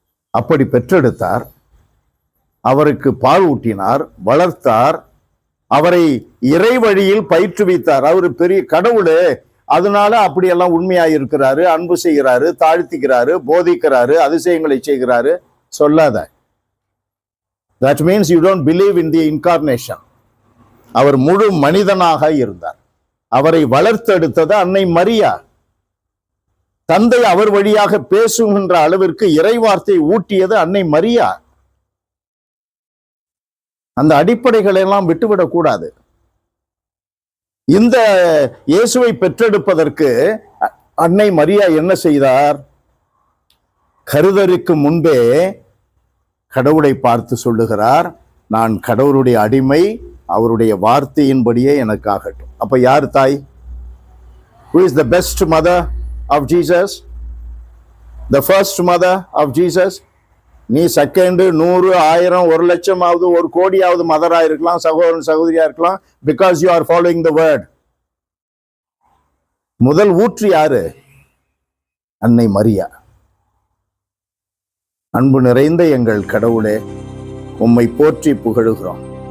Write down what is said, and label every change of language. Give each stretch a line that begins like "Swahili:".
Tamil: அப்படி பெற்றெடுத்தார், அவருக்கு பால் ஊட்டினார், வளர்த்தார், அவரை இறை வழியில் பயிற்றுவித்தார். அவரு பெரிய கடவுளே, அதனால அப்படியெல்லாம் உண்மையாயிருக்கிறாரு, அன்பு செய்கிறாரு, தாழ்த்திக்கிறாரு, போதிக்கிறாரு, அதிசயங்களை செய்கிறாரு சொல்லாத.
English: That means you don't believe in the incarnation.
Tamil: அவர் முழு மனிதனாக இருந்தார். அவரை வளர்த்தெடுத்தது அன்னை மரியா. தந்தை அவர் வழியாக பேசுகின்ற அளவிற்கு இறைவார்த்தை ஊட்டியது அன்னை மரியா. அந்த அடிப்படைகளை எல்லாம் விட்டுவிடக் கூடாது. இந்த இயேசுவை பெற்றெடுப்பதற்கு அன்னை மரியா என்ன செய்தார்? கருதருக்கு முன்பே கடவுளை பார்த்து சொல்லுகிறார், நான் கடவுளுடைய அடிமை, அவருடைய வார்த்தையின்படியே எனக்கு ஆகட்டும். அப்ப யார் தாய்?
English: Who is the best mother of Jesus? The first mother of Jesus?
Tamil: நீ செகண்ட் 100, 1000, 1,00,000 1 கோடியாவது மதரா இருக்கலாம், சகோதரன் சகோதரியா இருக்கலாம்,
English: Because you are following the word.
Tamil: முதல் ஊற்று யாரு? அன்னை மரியா. அன்பு நிறைந்த எங்கள் கடவுளே, உம்மை போற்றி புகழுகிறோம்.